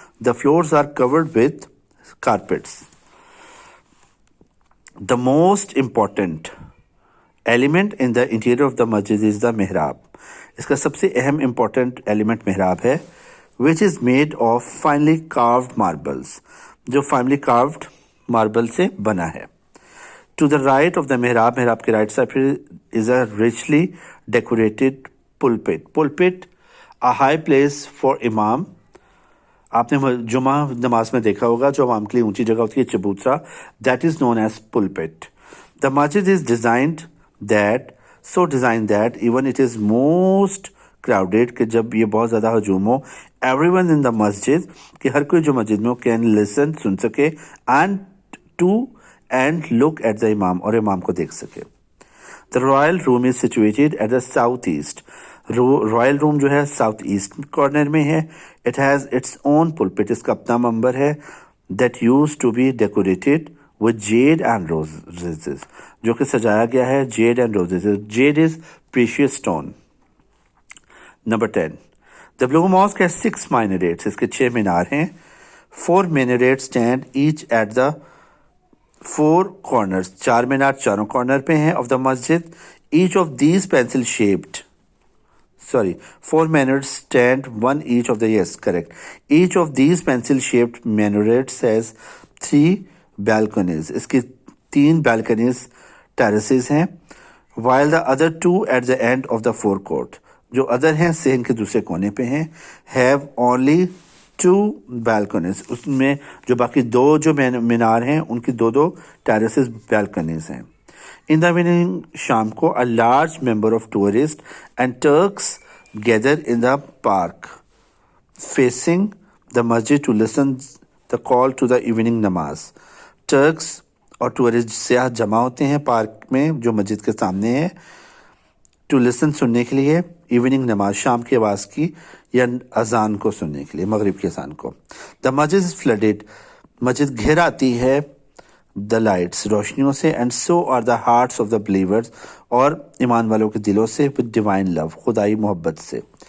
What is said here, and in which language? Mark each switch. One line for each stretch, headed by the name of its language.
English: The floors are covered with carpets. The most important element in the interior of the masjid is the mihrab.
Urdu: اس کا سب سے اہم important element محراب ہے.
English: which is made of finely carved marbles,
Urdu: جو finally کاروڈ marble سے بنا ہے.
English: to the right of the mihrab,
Urdu: محراب کے رائٹ سائڈ پہ
English: Is a richly decorated pulpit, a high place for imam.
Urdu: آپ نے جمعہ نماز میں دیکھا ہوگا جو عوام کے لیے اونچی جگہ ہوتی ہے, چبوترا,
English: that is known as pulpit. The masjid is designed that even it is most crowded,
Urdu: کہ جب یہ بہت زیادہ ہجوم ہو,
English: everyone in the masjid,
Urdu: کہ ہر کوئی جو مسجد میں ہو,
English: can listen,
Urdu: سن سکے,
English: and look at the imam,
Urdu: اور امام کو دیکھ سکے.
English: The royal room is situated at the southeast.
Urdu: Royal روم جو ہے ساؤتھ ایسٹ کارنر میں ہے.
English: it has its own pulpit,
Urdu: اس کا اپنا منبر ہے.
English: that used to be decorated with jade and roses,
Urdu: جو کہ سجایا گیا ہے
English: Jade and roses. Jade is precious stone. Number 10, the blue mosque has 6 minarets,
Urdu: اس کے 6 مینار ہیں.
English: 4 minarets stand each at the 4 corners,
Urdu: 4 مینار چاروں کارنر پہ ہیں
English: Of the masjid. Each of these pencil shaped, 4 minarets stand, one each of the, yes, correct. Each of these pencil-shaped minarets has 3 balconies.
Urdu: اس کی 3 balconies terraces ہیں.
English: While the other 2 at the end of the forecourt,
Urdu: جو other ہیں صحن کے دوسرے کونے پہ ہیں.
English: have only 2 balconies,
Urdu: اس میں جو باقی 2 جو مینار ہیں ان کی 2 ٹیرسز بالکنیز ہیں.
English: in the evening,
Urdu: شام کو,
English: a large number of tourists and Turks gather in the park facing the masjid to listen the call to the evening namaz.
Urdu: Tricks اور ٹورسٹ سیاح جمع ہوتے ہیں پارک میں جو مسجد کے سامنے ہے,
English: to listen
Urdu: سننے کے لیے ایوننگ نماز, شام کی آواز کی یا اذان کو سننے کے لیے, مغرب کی اذان کو.
English: the masjid is flooded,
Urdu: مسجد گھیر آتی ہے
English: the lights,
Urdu: روشنیوں سے,
English: and so are the hearts of the believers,
Urdu: اور ایمان والوں کے دلوں سے,
English: with divine love,
Urdu: خدائی محبت سے.